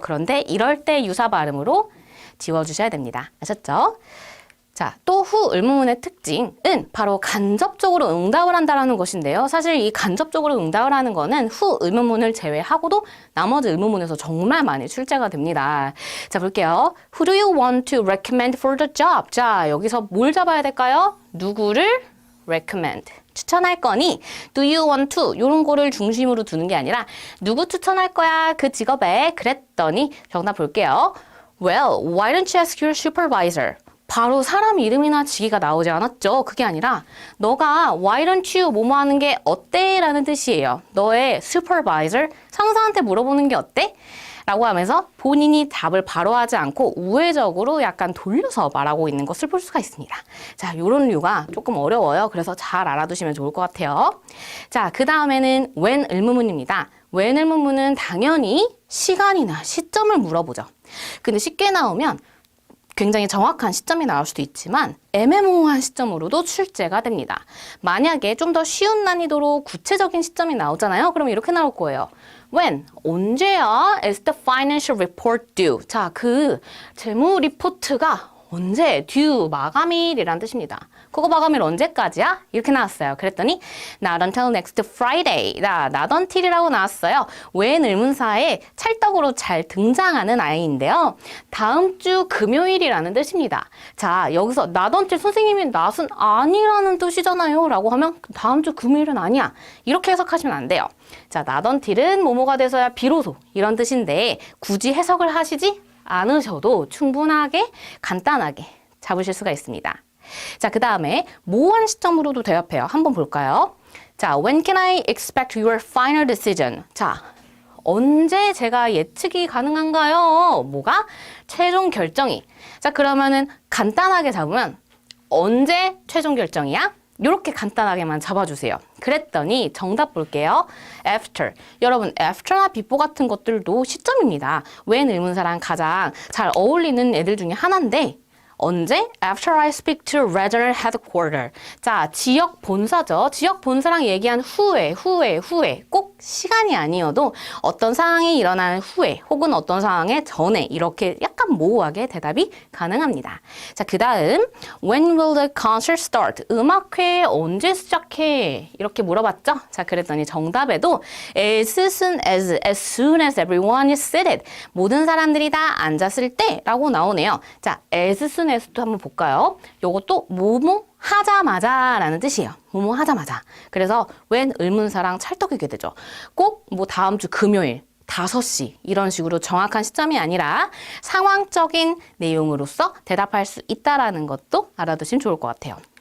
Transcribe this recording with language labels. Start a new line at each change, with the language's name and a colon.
Korean: 그런데 이럴 때 유사 발음으로 지워주셔야 됩니다. 아셨죠? 자, 또 후 의문문의 특징은 바로 간접적으로 응답을 한다는 것인데요. 사실 이 간접적으로 응답을 하는 거는 후 의문문을 제외하고도 나머지 의문문에서 정말 많이 출제가 됩니다. 자, 볼게요.
English: Who do you want to recommend for the job?
Korean: 자, 여기서 뭘 잡아야 될까요? 누구를 recommend. 추천할 거니
English: do you want to
Korean: 이런 거를 중심으로 두는 게 아니라 누구 추천할 거야 그 직업에 그랬더니 정답 볼게요.
English: Well, why don't you ask your supervisor?
Korean: 바로 사람 이름이나 직위가 나오지 않았죠. 그게 아니라 너가
English: why don't you
Korean: 뭐뭐 하는 게 어때? 라는 뜻이에요. 너의 supervisor, 상사한테 물어보는 게 어때? 라고 하면서 본인이 답을 바로 하지 않고 우회적으로 약간 돌려서 말하고 있는 것을 볼 수가 있습니다. 자, 요런 류가 조금 어려워요. 그래서 잘 알아두시면 좋을 것 같아요. 자, 그 다음에는 when 의문문입니다. when 의문문은 당연히 시간이나 시점을 물어보죠. 근데 쉽게 나오면 굉장히 정확한 시점이 나올 수도 있지만 애매모호한 시점으로도 출제가 됩니다. 만약에 좀 더 쉬운 난이도로 구체적인 시점이 나오잖아요. 그럼 이렇게 나올 거예요.
English: When?
Korean: 언제야?
English: Is the financial report due?
Korean: 자, 그 재무 리포트가 언제? due, 마감일이란 뜻입니다. 그거 마감일 언제까지야? 이렇게 나왔어요. 그랬더니
English: not until next Friday.
Korean: not until이라고 나왔어요. when 의문사에 찰떡으로 잘 등장하는 아이인데요. 다음 주 금요일이라는 뜻입니다. 자, 여기서 not until 선생님이 not은 아니라는 뜻이잖아요. 라고 하면 다음 주 금요일은 아니야. 이렇게 해석하시면 안 돼요. 자, not until은 뭐뭐가 돼서야 비로소 이런 뜻인데 굳이 해석을 하시지 않으셔도 충분하게 간단하게 잡으실 수가 있습니다. 자, 그 다음에 모호한 시점으로도 대답해요. 한번 볼까요? 자,
English: when can I expect your final decision?
Korean: 자, 언제 제가 예측이 가능한가요? 뭐가? 최종 결정이. 자, 그러면은 간단하게 잡으면 언제 최종 결정이야? 이렇게 간단하게만 잡아주세요. 그랬더니 정답 볼게요. after. 여러분, after나 before 같은 것들도 시점입니다. when 의문사랑 가장 잘 어울리는 애들 중에 하나인데 언제?
English: After I speak to regional headquarter.
Korean: 자, 지역 본사죠. 지역 본사랑 얘기한 후에. 꼭 시간이 아니어도 어떤 상황이 일어나는 후에 혹은 어떤 상황의 전에 이렇게 약간 모호하게 대답이 가능합니다. 자, 그 다음
English: When will the concert start?
Korean: 음악회 언제 시작해? 이렇게 물어봤죠? 자, 그랬더니 정답에도
English: as soon as everyone is seated.
Korean: 모든 사람들이 다 앉았을 때 라고 나오네요. 자, as soon as도 한번 볼까요? 요것도 뭐뭐 하자마자 라는 뜻이에요. 뭐뭐 하자마자. 그래서 when 의문사랑 찰떡이게 되죠. 꼭 뭐 다음 주 금요일 5시 이런 식으로 정확한 시점이 아니라 상황적인 내용으로서 대답할 수 있다라는 것도 알아두시면 좋을 것 같아요.